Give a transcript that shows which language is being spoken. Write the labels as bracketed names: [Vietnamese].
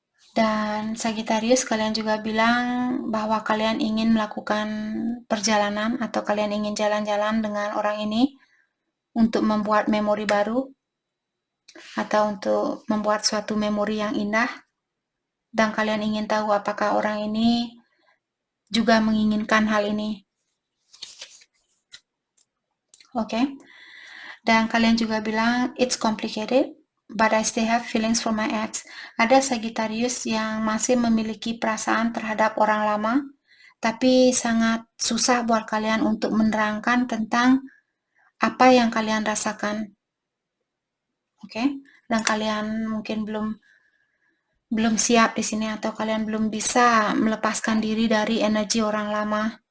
[Indonesian] Dan Sagittarius, kalian juga bilang bahwa kalian ingin melakukan perjalanan atau kalian ingin jalan-jalan dengan orang ini untuk membuat memori baru atau untuk membuat suatu memori yang indah. Dan kalian ingin tahu apakah orang ini juga menginginkan hal ini. Oke. Dan kalian juga bilang, [English] it's complicated, but I still have feelings for my ex. [Indonesian] Ada Sagittarius yang masih memiliki perasaan terhadap orang lama, tapi sangat susah buat kalian untuk menerangkan tentang apa yang kalian rasakan. Oke? Dan kalian mungkin belum siap di sini atau kalian belum bisa melepaskan diri dari energi orang lama.